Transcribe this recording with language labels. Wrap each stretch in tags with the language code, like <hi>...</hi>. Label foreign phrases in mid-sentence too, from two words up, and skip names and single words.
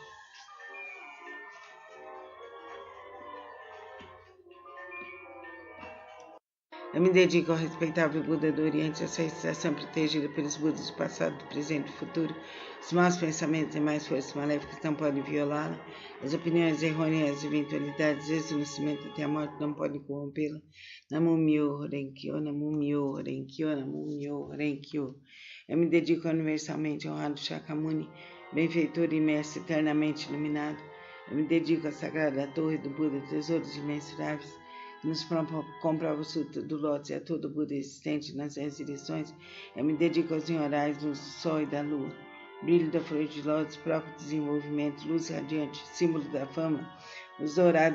<pt>Eu me dedico ao respeitável Buda do Oriente, essa estação protegida pelos Budas do passado, do presente e do futuro. Os maus pensamentos e mais forças maléficas não podem violá-la. As opiniões errôneas, as eventualidades, desde o nascimento até a morte, não podem corrompê-la.</pt> <ja>Namu Myo Horenkyo, Namu Myo Horenkyo, Namu Myo Horenkyo.</ja> <pt>Eu me dedico ao universalmente honrado Shakyamuni, benfeitor e mestre eternamente iluminado. Eu me dedico à sagrada torre do Buda, tesouros imensuráveis, nos comprova o Sutra do Lótus e a todo Buda existente nas 10 direções. Eu me dedico aos senhorais, luz do sol e da lua, brilho da flor de lótus, próprio desenvolvimento, luz radiante, símbolo da fama, luz dourada</pt>